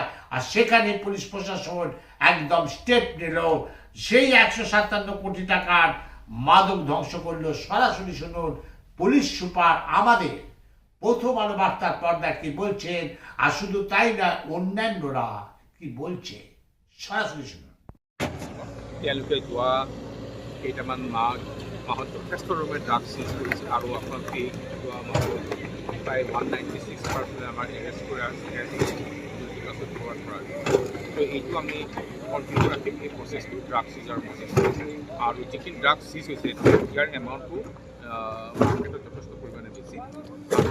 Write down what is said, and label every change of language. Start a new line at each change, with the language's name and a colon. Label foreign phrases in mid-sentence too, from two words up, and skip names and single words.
Bangla: আর সেখানে পুলিশ প্রশাসন একদম স্টেপ নিল, সেই 157 কোটি টাকার মাদক ধ্বংস করলো। সরাসরি শুনুন পুলিশ সুপার আমাদের প্রথম আলো বার্তার পর্দা কি বলছেন, আর শুধু তাই না, অন্যান্যরা কি বলছে, সরাসরি শুনুন।
Assamese: তেওঁলোকে যোৱা কেইটামান মাহ যথেষ্ট ৰকমেৰ
English: drugs seize
Assamese: কৰিছে আৰু আপোনালোকে যোৱা মাহত প্ৰায় 196 আমাৰ এৰেষ্ট কৰা কৰা তো এইটো আমি কণ্টিনিউ ৰাখিম এই প্ৰচেছটো ড্ৰাগছ চিজৰ প্ৰচেছটো আৰু যিখিনি
English: drugs seize
Assamese: হৈছে ইয়াৰ এমাউণ্টটো মাৰ্কেটত যথেষ্ট পৰিমাণে বেছি আমি